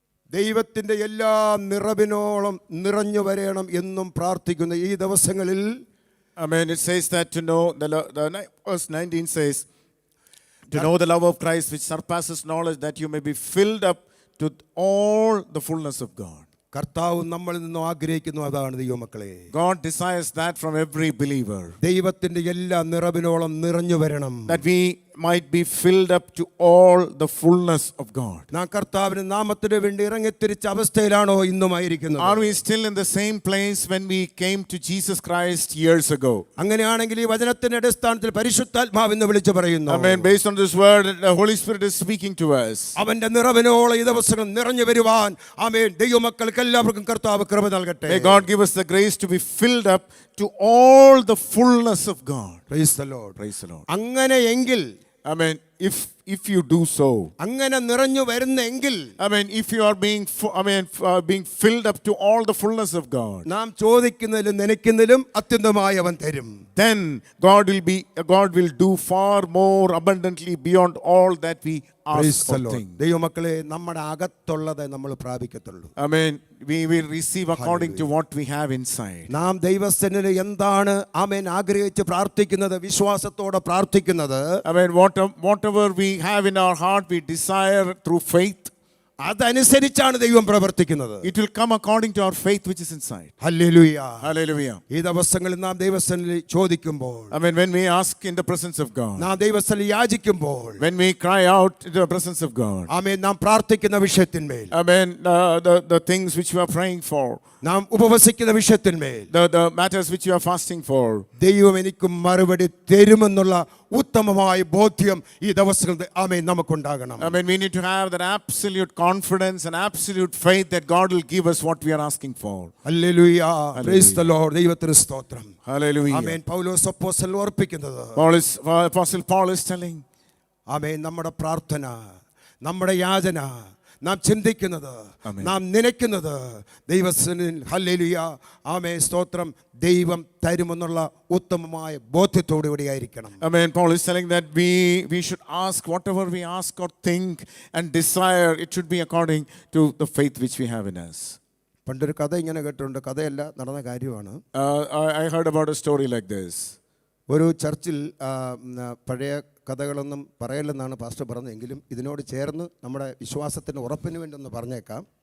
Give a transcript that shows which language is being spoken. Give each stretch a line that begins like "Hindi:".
Malayalam: ദൈവത്തിൻ്റെ എല്ലാ നിറവിനോളം നിറഞ്ഞു വരണം എന്നും പ്രാർത്ഥിക്കുന്ന ഈ ദിവസങ്ങളിൽ,
English: Amen. It says that to know, verse 19 says, To know the love of Christ which surpasses knowledge, that you may be filled up to all the fullness of God.
Malayalam: കർത്താവ് നമ്മളിൽ നിന്നും ആഗ്രഹിക്കുന്നു അതാണ് ദൈവമക്കളെ.
English: God desires that from every believer.
Malayalam: ദൈവത്തിന്റെ എല്ലാ നിറവിനോളം നിറഞ്ഞു വരണം.
English: That we might be filled up to all the fullness of God.
Malayalam: നാം കർത്താവിന്റെ നാമത്തിന് വേണ്ടി ഇറങ്ങിത്തിരിച്ച അവസ്ഥയിലാണോ ഇന്നുമായിരിക്കുന്നത്?
English: Are we still in the same place when we came to Jesus Christ years ago?
Malayalam: അങ്ങനെയാണെങ്കിൽ ഈ വചനത്തിന്റെ അടിസ്ഥാനത്തിൽ പരിശുദ്ധാത്മാവ് എന്ന് വിളിച്ചു പറയുന്നു.
English: Amen. Based on this word, the Holy Spirit is speaking to us.
Malayalam: അവന്റെ നിറവിനോളം ഈ ദിവസം നിറഞ്ഞു വരുവാൻ ആമേൻ ദൈവമക്കൾക്ക് എല്ലാവർക്കും കർത്താവ് കൃപ നൽകട്ടെ.
English: May God give us the grace to be filled up to all the fullness of God. Praise the Lord. Praise the Lord.
Malayalam: അങ്ങനെയെങ്കിൽ
English: Amen. If you do so,
Malayalam: അങ്ങനെ നിറഞ്ഞു വരുന്നെങ്കിൽ
English: Amen. If you are being filled up to all the fullness of God,
Malayalam: നാം ചോദിക്കുന്നതിലും നനയ്ക്കുന്നതിലും അത്യന്തമായി അവൻ തരും.
English: then God will do far more abundantly beyond all that we Praise ask the or Lord. think.
Malayalam: ദൈവമക്കളെ നമ്മുടെ അകത്തുള്ളത് നമ്മൾ പ്രാപിക്കത്തുള്ളൂ.
English: Amen. We will receive according to what we have inside.
Malayalam: നാം ദൈവസന്നിധിയിൽ എന്താണ് ആമേൻ ആഗ്രഹിച്ച് പ്രാർത്ഥിക്കുന്നത്, വിശ്വാസത്തോടെ പ്രാർത്ഥിക്കുന്നത്,
English: Amen. Whatever we have in our heart, we desire through faith.
Malayalam: അതനുസരിച്ചാണ് ദൈവം പ്രവർത്തിക്കുന്നത്.
English: It will come according to our faith which is inside.
Malayalam: Hallelujah.
English: Hallelujah.
Malayalam: ഈ ദിവസങ്ങളിൽ നാം ദൈവസന്നിധിയിൽ ചോദിക്കുമ്പോൾ,
English: Amen. When we ask in the presence of God,
Malayalam: നാം ദൈവസന്നിധിയിൽ യാചിക്കുമ്പോൾ,
English: when we cry out in the presence of God,
Malayalam: ആമേൻ നാം പ്രാർത്ഥിക്കുന്ന വിഷയത്തിന്മേൽ,
English: Amen. The things which we are praying for,
Malayalam: നാം ഉപവസിക്കുന്ന വിഷയത്തിന്മേൽ,
English: the matters which you are fasting for,
Malayalam: ദൈവം എനിക്ക് മറുപടി തരുമെന്നുള്ള ഉത്തമമായ ബോധ്യം ഈ ദിവസങ്ങളിൽ ആമേൻ നമുക്കുണ്ടാകണം.
English: Amen. We need to have that absolute confidence and absolute faith that God will give us what we are asking for.
Malayalam: Hallelujah.
English: Praise the Lord.
Malayalam: ദൈവത്തിന് സ്തോത്രം.
English: Hallelujah.
Malayalam: ആമേൻ. പൗലോസ് അപ്പോസ്തലൻ ഓർപ്പിക്കുന്നത്,
English: Apostle Paul is telling,
Malayalam: ആമേൻ, നമ്മുടെ പ്രാർത്ഥന, നമ്മുടെ യാചന, നാം ചിന്തിക്കുന്നത്, ആമേൻ, നാം നനയ്ക്കുന്നത് ദൈവസന്നിധിയിൽ ഹല്ലേലൂയ ആമേൻ സ്തോത്രം ദൈവം തരുമെന്നുള്ള ഉത്തമമായ ബോധ്യത്തോടു കൂടി ആയിരിക്കണം.
English: Amen. Paul is telling that we should ask whatever we ask or think and desire, it should be according to the faith which we have in us.
Malayalam: പണ്ടൊരു കഥ ഇങ്ങനെ കേട്ടിട്ടുണ്ട്. കഥയല്ല, നടന്ന കാര്യമാണ്.
English: I heard about a story like this.
Malayalam: ഒരു ചർച്ചിൽ പഴയ കഥകളൊന്നും പറയല്ലെന്നാണ് pastor പറഞ്ഞതെങ്കിലും ഇതിനോട് ചേർന്ന് നമ്മുടെ വിശ്വാസത്തിന് ഉറപ്പിന് വേണ്ടി ഒന്ന് പറഞ്ഞേക്കാം.